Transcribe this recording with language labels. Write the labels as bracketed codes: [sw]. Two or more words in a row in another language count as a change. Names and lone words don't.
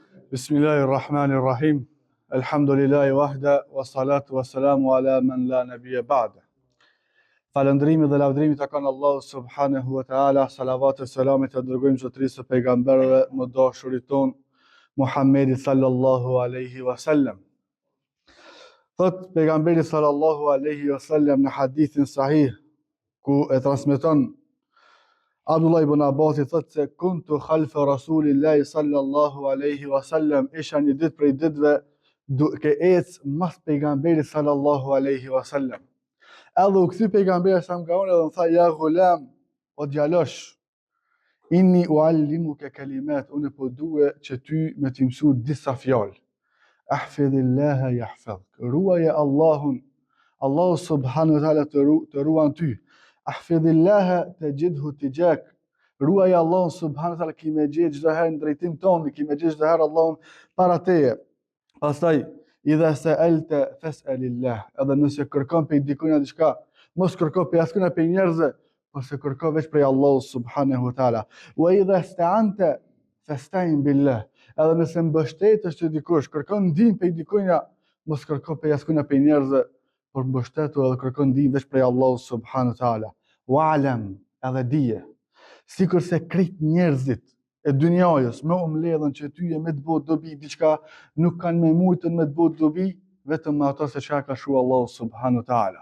[ar] بسم الله الرحمن الرحيم الحمد لله وحده والصلاة والسلام على من لا نبي بعده. [sq] Falëndrimi dhe lavdrimi të kanë Allahu [ar] سبحانه وتعالى, [sq] salavat e selamet e dërgojmë zotërisë së pejgamberëve më dashurit ton, Muhammedi [ar] صلى الله عليه وسلم. [sq] Thot pejgamberi [ar] صلى الله عليه وسلم [sq] në hadithin sahih, ku e transmeton Abdullah ibn Abbas, thot se [ar] كنت خلف رسول الله صلى الله عليه وسلم, [sq] isha një ditë prej ditëve duke ecë mas pejgamberit [ar] صلى الله عليه وسلم. [sq] Edhe u kthy pejgamberi sa nga unë dhe më tha: [ar] يا غلام, [sq] o djalosh, [ar] إني أعلمك كلمات, [sq] unë po due që ty me t'i mësu disa fjalë. [ar] احفظ الله يحفظك, [sq] ruaje Allahun, Allahu [ar] سبحانه وتعالى [sq] të ruan ty. [ar] احفظ الله تجده تجاهك, [sq] ruaje Allahun [ar] سبحانه وتعالى, [sq] ki me gjetë çdo herë në drejtim tonë, ki me gjetë çdo herë Allahun para teje. Pastaj [ar] إذا سألت فاسأل الله, [sq] edhe nëse kërkon prej dikujt diçka, mos kërko prej askëna prej njerëzve, por se kërko veç prej Allahut [ar] سبحانه وتعالى. وإذا استعنت فاستعن بالله, [sq] edhe nëse mbështetesh te dikush, kërkon ndihmë prej dikujt, mos kërko prej askëna prej njerëzve, por mbështetu edhe kërkon ndihmë veç prej Allahut [ar] سبحانه وتعالى. [sq] Wa'lam, edhe dije, sikurse krejt njerëzit e dynjajës me mbledhen që ty e me të bëu dobi diçka, nuk kanë me mujtën me të bëu dobi, vetëm me ato se çka ka shkruar Allahu [ar] سبحانه وتعالى.